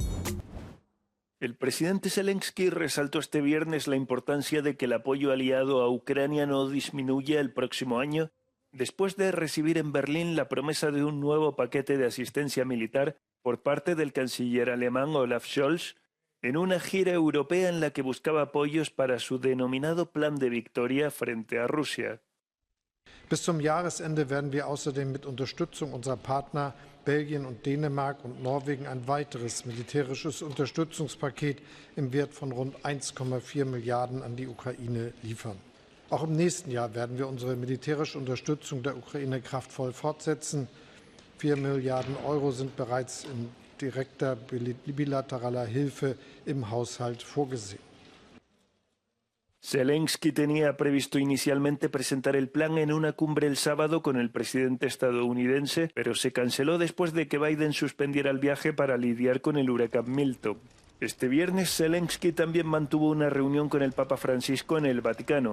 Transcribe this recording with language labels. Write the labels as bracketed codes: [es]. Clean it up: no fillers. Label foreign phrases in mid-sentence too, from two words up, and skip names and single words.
[es] El presidente Zelensky resaltó este viernes la importancia de que el apoyo aliado a Ucrania no disminuya el próximo año, después de recibir en Berlín la promesa de un nuevo paquete de asistencia militar por parte del canciller alemán Olaf Scholz, en una gira europea en la que buscaba apoyos para su denominado Plan de Victoria frente a Rusia. [de] Bis zum Jahresende werden wir außerdem mit Unterstützung unserer Partner Belgien und Dänemark und Norwegen ein weiteres militärisches Unterstützungspaket im Wert von rund 1,4 Milliarden an die Ukraine liefern. Auch im nächsten Jahr werden wir unsere militärische Unterstützung der Ukraine kraftvoll fortsetzen. 4 Milliarden Euro sind bereits in direkter bilateraler Hilfe im Haushalt vorgesehen. [es] Zelensky tenía previsto inicialmente presentar el plan en una cumbre el sábado con el presidente estadounidense, pero se canceló después de que Biden suspendiera el viaje para lidiar con el huracán Milton. Este viernes Zelensky también mantuvo una reunión con el Papa Francisco en el Vaticano.